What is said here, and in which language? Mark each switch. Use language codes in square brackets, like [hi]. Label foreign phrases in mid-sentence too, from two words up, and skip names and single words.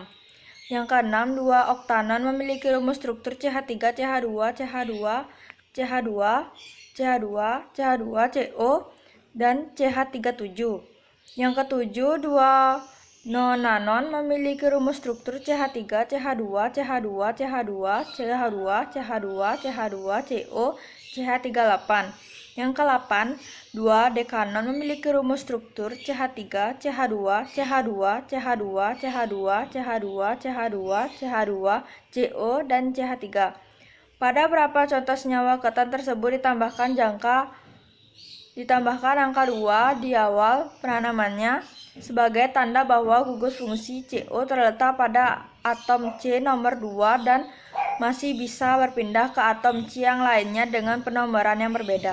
[id] Yang keenam, 2 oktanon memiliki rumus struktur CH3CH2CH2CH2CH2CO dan CH37. Yang ketujuh, 2 nonanon memiliki rumus struktur CH3CH2CH2CH2CH2CH2CH2CO CH38. Yang ke-8, 2 dekanon memiliki rumus struktur CH3CH2CH2CH2CH2CH2CH2CH2CO dan CH3. Pada beberapa contoh senyawa keton tersebut ditambahkan angka 2 di awal penanamannya sebagai tanda bahwa gugus fungsi CO terletak pada atom C nomor 2 dan masih bisa berpindah ke atom C yang lainnya dengan penomoran yang berbeda.